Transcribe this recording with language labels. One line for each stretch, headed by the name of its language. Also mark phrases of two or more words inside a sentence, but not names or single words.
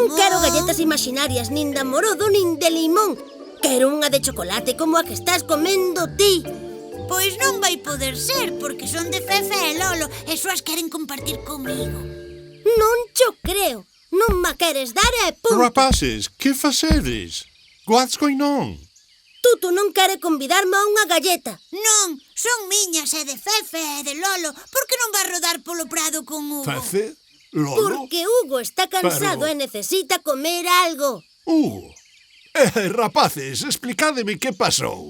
Galician: Non quero galletas imaginarias, nin de amorodo, nin de limón. Quero unha de chocolate como a que estás comendo ti. Pois non vai poder ser, porque son de Fefe e Lolo e só as queren compartir comigo. Non cho creo. Non ma queres dar e punto. Rapaces, que facedes?
English: What's going on?
Galician: Tutu non quere convidarme a unha galleta. Non, son miñas e de Fefe e de Lolo. Por que non vas rodar polo prado con Hugo? Fefe? Lolo? Porque Hugo está cansado Pero... e necesita comer algo. Rapaces, explicádeme que pasou.